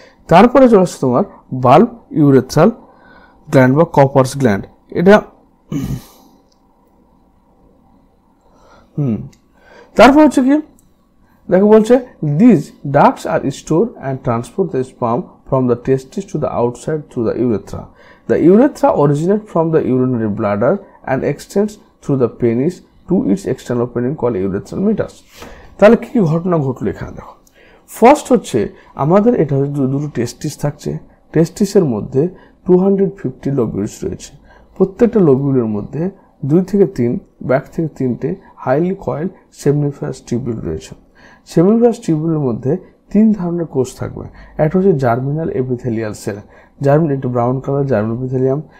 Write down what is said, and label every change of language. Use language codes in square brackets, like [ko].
[bn] তারপরে চলে আসছে তোমার বাল্ব ইউরেথ্রাল গ্ল্যান্ড বা কপার্স গ্ল্যান্ড। এটা তারপর হচ্ছে কি দেখো বলছে [en] This ducts are store and transport the sperm from the testis to the outside through the urethra. The urethra originates from the urinary bladder and extends through the penis to its external opening called urethral meatus. [bn] তাহলে কি ঘটনা ঘটলো এখানে দেখো। First হচ্ছে আমাদের এটা দুটো টেস্টিস থাকছে, টেস্টিসের মধ্যে 250 লোবিউলস রয়েছে। প্রত্যেকটা লোবিউলের মধ্যে 2 থেকে 3 ব্যাক থেকে 3টে হাইলি কয়েল সেমিনিফারাস টিউবিউল রয়েছে। সেমিনিফারাস টিউবিউলের মধ্যে 3 ধরনের কোষ থাকবে। একটা হচ্ছে জার্মিনাল এপিথেলিয়াল সেল, জার্মিন একটু ব্রাউন কালার জার্মিনাল এপিথেলিয়াম।